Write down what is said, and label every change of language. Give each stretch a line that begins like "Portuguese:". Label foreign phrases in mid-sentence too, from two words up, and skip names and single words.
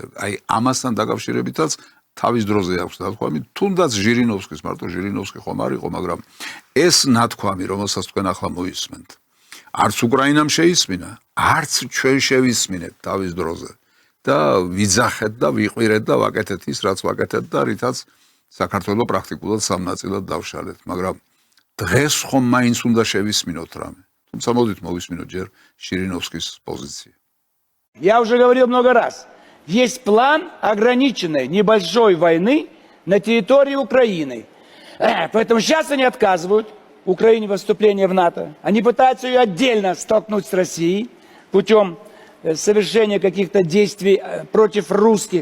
Georgian: აი ამასთან დაკავშირებითაც თავის დროზე აქვს ნათქვამი, თუნდაც ჟირინოვსკის, მარტო ჟირინოვსკი ხომ არ იყო, მაგრამ ეს ნათქვამი, რომელსაც თქვენ ახლა მოისმენთ, არც უკრაინამ შეისმინა, არც ჩვენ შევისმინეთ თავის დროზე და ვიძახეთ და ვიყვირეთ და ვაკეთეთ ის, რაც ვაკეთეთ და რითაც საქართველოს პრაქტიკულად სამნაწილად დავშალეთ, მაგრამ დღეს ხომ მაინც უნდა შევისმინოთ რამე. Тумცა მოდით მოვისმინოთ ჯერ ჟირინოვსკის позиция.
Russian: Я уже говорил много раз. Есть план ограниченной небольшой войны на территории Украины. Поэтому сейчас они отказывают Украине вступления в НАТО. Они пытаются ее отдельно столкнуть с Россией путем совершения каких-то действий против русских.